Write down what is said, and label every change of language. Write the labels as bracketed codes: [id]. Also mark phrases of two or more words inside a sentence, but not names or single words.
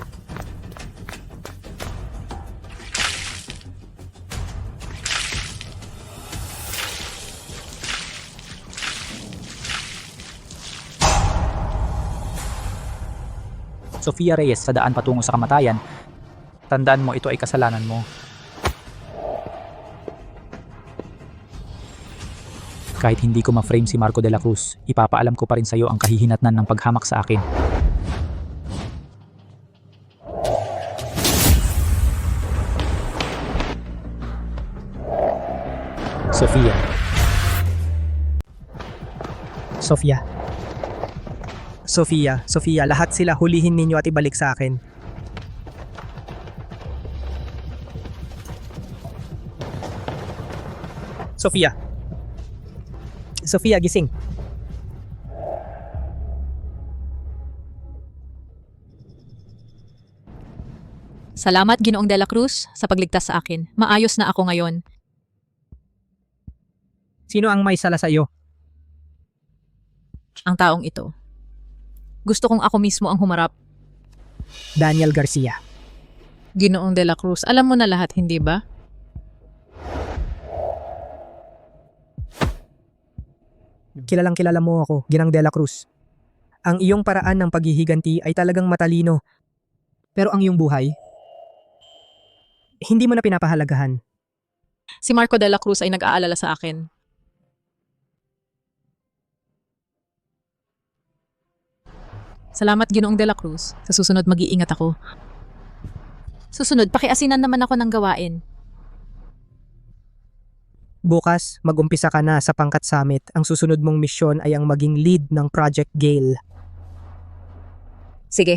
[tl] Sofia Reyes sa daan patungo sa kamatayan. Tandaan mo, ito ay kasalanan mo. Kahit hindi ko ma-frame si Marco de la Cruz, ipapaalam ko pa rin sa iyo ang kahihinatnan ng paghamak sa akin. Sofia. Sofia. Sofia, lahat sila hulihin ninyo at ibalik sa akin. Sofia, gising. Salamat, Ginoong de la Cruz, sa pagligtas sa akin. Maayos na ako ngayon. Sino ang may sala sa iyo? Ang taong ito. Gusto kong ako mismo ang humarap. Daniel Garcia. Ginoong de la Cruz, alam mo na lahat, hindi ba? Kilalang kilala mo ako, Ginang de la Cruz. Ang iyong paraan ng paghihiganti ay talagang matalino. Pero ang iyong buhay, hindi mo na pinapahalagahan. Si Marco de la Cruz ay nag-aalala sa akin. Salamat, Ginoong de la Cruz. Sa susunod, mag-iingat ako. Susunod, pakiasinan naman ako ng gawain. Bukas, mag-umpisa ka na sa Pangkat Summit. Ang susunod mong misyon ay ang maging lead ng Project Gale. Sige.